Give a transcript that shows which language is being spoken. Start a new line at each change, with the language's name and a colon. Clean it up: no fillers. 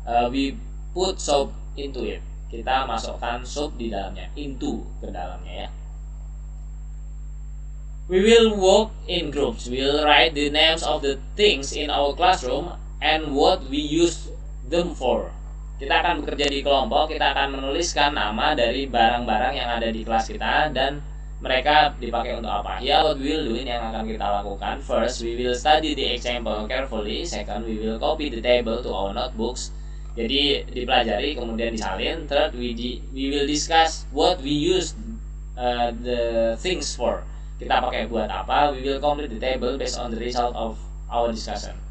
English: We put soap into it.
Indonesian: Kita masukkan sup di dalamnya. Into ke dalamnya ya.
English: We will work in groups. We will write the names of the things in our classroom and what we use them for.
Indonesian: Kita akan bekerja di kelompok, kita akan menuliskan nama dari barang-barang yang ada di kelas kita dan mereka dipakai untuk apa. Ya,
English: what we will do,
Indonesian: ini yang akan kita lakukan.
English: First, we will study the example carefully. Second, we will copy the table to our notebooks.
Indonesian: Jadi dipelajari kemudian disalin.
English: Third, we will discuss what we use the things for.
Indonesian: Kita pakai buat apa.
English: We will complete the table based on the result of our discussion.